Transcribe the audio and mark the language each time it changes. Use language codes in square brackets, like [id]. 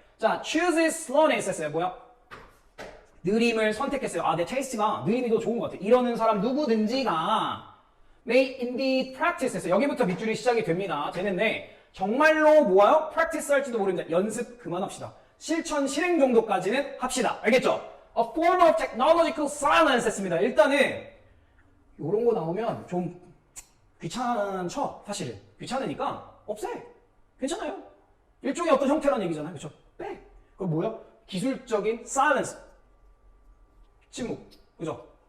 [ko] 자, [en] chooses slowness [ko] 했어요. 뭐야? 느림을 선택했어요. 내 테이스트가 느림이 더 좋은 것 같아. 이러는 사람 누구든지가 [en] may indeed practice [ko] 했어요. 여기부터 밑줄이 시작이 됩니다. 되는데 정말로 뭐예요? practice 할지도 모릅니다. 연습 그만합시다. 실천, 실행 정도까지는 합시다. 알겠죠? [en] A form of technological silence [ko] 했습니다. 일단은 이런 거 나오면 좀 귀찮죠? 사실은. 귀찮으니까 없애. 괜찮아요. 일종의 어떤 형태라는 얘기잖아요. 그쵸? 빼. 그럼 뭐야? 기술적인 silence. 침묵. 그죠?